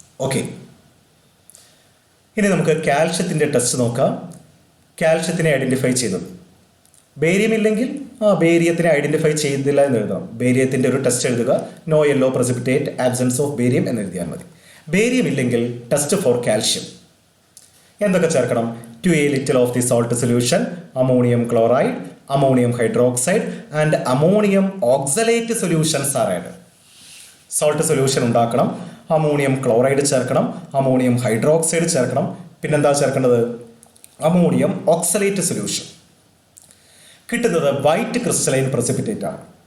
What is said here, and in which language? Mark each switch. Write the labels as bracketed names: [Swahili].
[Malayalam] Okay, ഇനി നമുക്ക് കാൽഷ്യത്തിൻ്റെ test നോക്കാം. കാൽഷ്യത്തിനെ ഐഡൻറ്റിഫൈ ചെയ്തത്. ബേരിയം ഇല്ലെങ്കിൽ ബേരിയത്തിനെ ഐഡൻറ്റിഫൈ ചെയ്തില്ല എന്ന് എഴുതാം. ബേരിയത്തിൻ്റെ ഒരു ടെസ്റ്റ് എഴുതുക, [English] no yellow precipitate, absence of barium [Malayalam] എന്ന് എഴുതിയാൽ മതി. ബേരിയം ഇല്ലെങ്കിൽ [English] Test for calcium. [Malayalam] എന്തൊക്കെ ചേർക്കണം? [English] 2 little of the salt solution, ammonium chloride, ammonium hydroxide and ammonium oxalate solutions are added. [Malayalam] Salt solution ഉണ്ടാക്കണം, അമോണിയം ക്ലോറൈഡ് ചേർക്കണം, അമോണിയം ഹൈഡ്രോക്സൈഡ് ചേർക്കണം, പിന്നെന്താ ചേർക്കേണ്ടത്? Ammonium oxalate solution. കിട്ടുന്നത് വൈറ്റ് ക്രിസ്റ്റലൈൻ പ്രസിപ്പിറ്റേറ്റ് ആണ്.